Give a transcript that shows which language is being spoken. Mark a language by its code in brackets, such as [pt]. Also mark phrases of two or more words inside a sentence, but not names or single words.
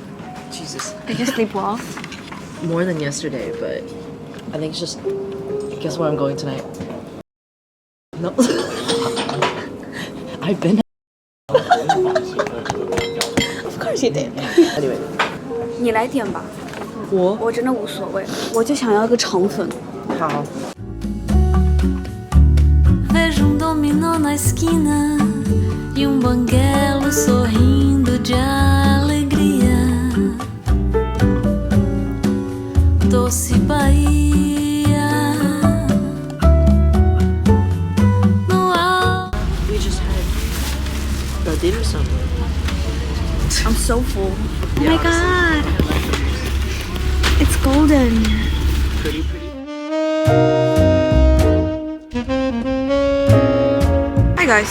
[en] Jesus. Did you sleep well? More than yesterday, but I think it's just... Guess where I'm going tonight? No. I've been... Of course you did. Anyway. [zh] 你来点吧。我真的无所谓，我就想要个肠粉。好。 [pt] Vejo dominó na esquina e banguelo sorrindo de alegria. Doce Bahia. No alto. [en] We just had a dinner somewhere. I'm so full. Oh Yeah, my god. It's golden. Pretty. Hi guys.